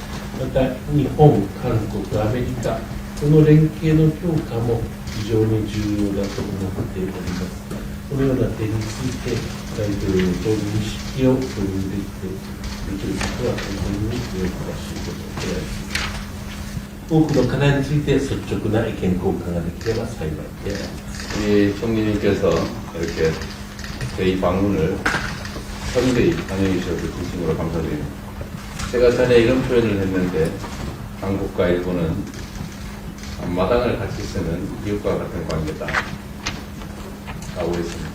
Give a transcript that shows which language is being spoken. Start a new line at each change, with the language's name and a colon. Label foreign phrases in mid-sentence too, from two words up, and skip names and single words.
Japanese: また日本、韓国、アメリカ、この連携の強化も非常に重要だと思っております。このような点について大統領と認識を共有できることは本当に喜ばしいことであります。多くの課題について率直な意見交換ができれば幸いであります。
Korean: 우리 총리님께서 이렇게 저희 방문을 선대히 환영해 주셔서 진심으로 감사드립니다. 제가 전에 이런 표현을 했는데 한국과 일본은 앞마당을 같이 쓰는 이웃과 같은 관계다 라고 했습니다.